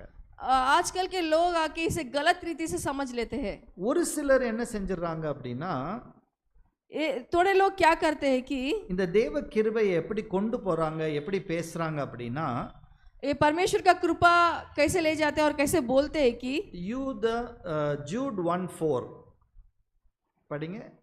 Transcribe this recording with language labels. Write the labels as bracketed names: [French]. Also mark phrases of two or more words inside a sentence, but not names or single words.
[Hindi] आजकल के लोग आके इसे गलत रीति से समझ लेते हैं. [Tamil] ஒரு சிலர் என்ன செஞ்சிடறாங்க அப்படின்னா, [Hindi] थोड़े लोग क्या करते हैं कि [Tamil] இந்த தேவ கிருபையை எப்படி கொண்டு போறாங்க, எப்படி பேசுறாங்க அப்படின்னா, [Hindi] ये परमेश्वर का कृपा कैसे ले जाते हैं और कैसे बोलते हैं कि [Tamil] ஜூட் 1:4 படிங்க.